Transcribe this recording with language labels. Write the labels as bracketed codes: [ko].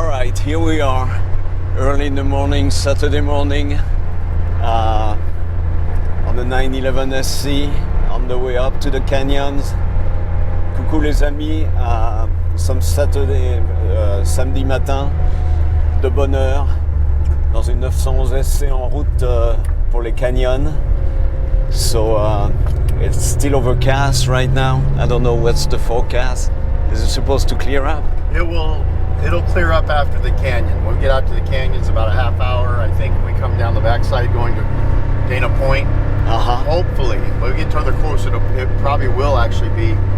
[en] right, here we are, early in the morning, Saturday morning, on the 911 SC, on the way up to the canyons. [fr] Coucou les amis, nous sommes samedi matin, de bonne heure, dans une 911 SC en route pour les canyons. [en] So it's still overcast right now. I don't know what's the forecast. Is it supposed to clear up? It'll clear up after the canyon. When we get out to the canyons, about a half hour. I think we come down the backside going to Dana Point. Hopefully, when we get further closer, it probably will actually be.